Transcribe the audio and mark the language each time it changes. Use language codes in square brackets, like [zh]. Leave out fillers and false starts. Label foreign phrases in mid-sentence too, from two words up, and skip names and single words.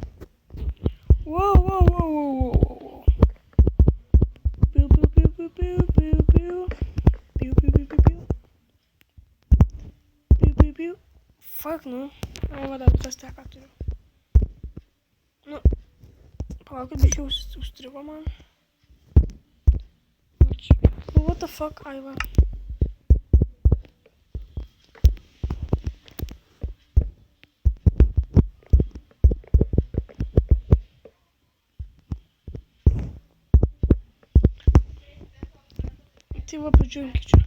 [lt] Wow. Piu. Fuck, nu. O, va, dar visas teką turiu. Nu, palaukit, biškiau užstrigo man. [en] What the fuck, [lt] Aiva? Tai va, pažiūrėkit čia.